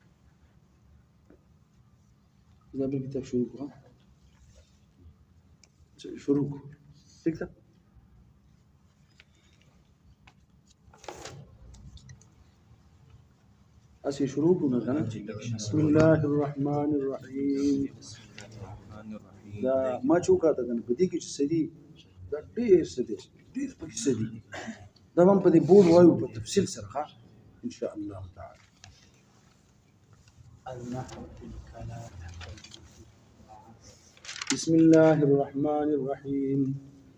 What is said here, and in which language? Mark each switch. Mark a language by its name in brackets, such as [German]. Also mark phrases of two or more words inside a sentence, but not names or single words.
[Urdu] کتاب شروع کرو. شروع ٹھیک تھا. اسی شروع کو نه [Arabic] بسم الله الرحمن الرحیم. [Pashto] دا ما چوکا ته کنه په دې کې چې سدي دا ډېر سدي ډېر پکې سدي دا هم په دې بورډ وایو په تفصیل سره ښه [Arabic] ان شاء الله تعالی. النحو في الكلام. بسم الله الرحمن الرحيم.